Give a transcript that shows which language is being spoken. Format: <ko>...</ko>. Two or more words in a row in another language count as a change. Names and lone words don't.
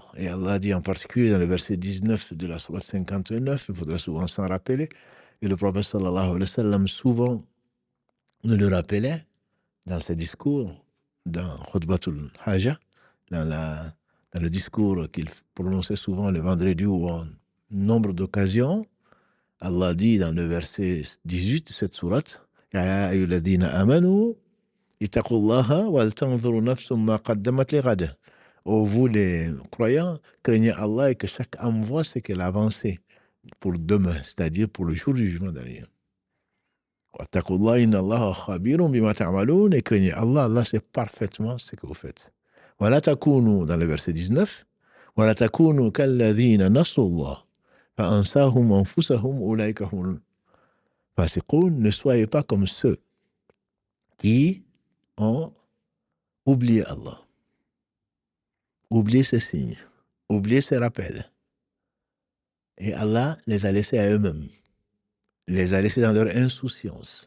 <fr>Et Allah dit en particulier dans le verset 19 de la sourate 59, il faudra souvent s'en rappeler, et le prophète</fr> <ar>صلى الله عليه وسلم</ar> <fr>souvent nous le rappelait dans ses discours, dans Khutbatul Haja, dans le discours qu'il prononçait souvent le vendredi ou en nombre d'occasions. Allah dit dans le verset 18 de cette sourate,</fr> <ar>يا أيها الذين آمنوا اتقوا الله ولتنظر نفس ما قدمت لغد.</ar> <fr>Ô vous les croyants, craignez Allah et que chaque âme voit ce qu'elle a avancé pour demain, c'est-à-dire pour le jour du jugement dernier.</fr> <ar>واتقوا الله إن الله خبير بما تعملون,</ar> <fr>et craignez Allah, Allah sait parfaitement ce que vous faites.</fr> <ar>ولا تكونوا,</ar> <fr>dans le verset 19,</fr> <ar>ولا تكونوا كالذين نسوا الله فأنساهم أنفسهم أولئك هم الفاسقون.</ar> <fr>Ne soyez pas comme ceux qui ont oublié Allah, oublié ses signes, oublié ses rappels. Et Allah les a laissés à eux-mêmes, les a laissés dans leur insouciance.</fr>